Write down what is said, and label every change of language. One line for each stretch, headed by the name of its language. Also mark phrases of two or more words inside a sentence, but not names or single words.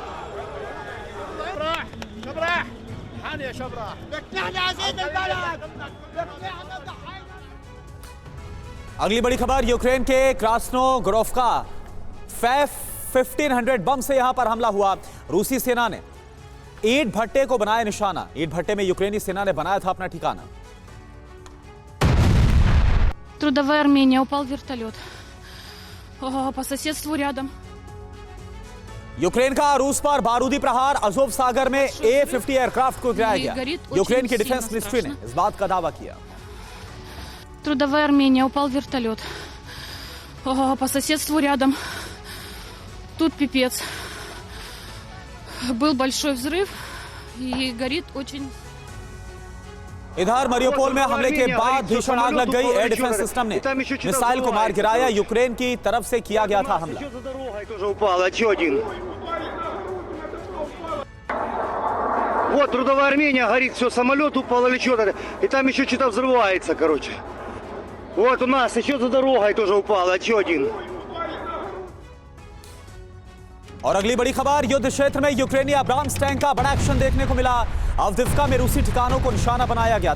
Hindi: अगली बड़ी खबर, यूक्रेन के क्रास्नोगोर्स्का 1500 बम से यहां पर हमला हुआ। रूसी सेना ने ईंट भट्टे को बनाया निशाना। ईंट भट्टे में यूक्रेनी सेना ने बनाया था अपना ठिकाना।
Russian: Трудовая Армения, упал вертолет. По соседству рядом.
Hindi: यूक्रेन का रूस पर बारूदी प्रहार। अजोव सागर में A-50 एयरक्राफ्ट को गिराया गया। यूक्रेन की
English: defense ministry
Hindi: ने इस बात का दावा किया।
Russian: Трудовая Армения, упал вертолет. По соседству рядом. Тут пипец. Был большой взрыв и горит очень.
Hindi: इधर मरियोपोल में हमले के बाद भीषण आग लग गई।
English: air defense system
Hindi: ने मिसाइल को मार गिराया। यूक्रेन की तरफ से किया गया था हमला।
Russian: Вот Трудовая Армения горит, все, самолет упал или что-то. И там еще что-то взрывается, короче. Вот у нас еще за дорогой тоже упало, еще один.
Hindi: और अगली बड़ी खबर, युद्ध क्षेत्र में यूक्रेनी अब्राम्स टैंक का बड़ा एक्शन देखने को मिला। अवदिव्का में रूसी ठिकानों को निशाना बनाया गया।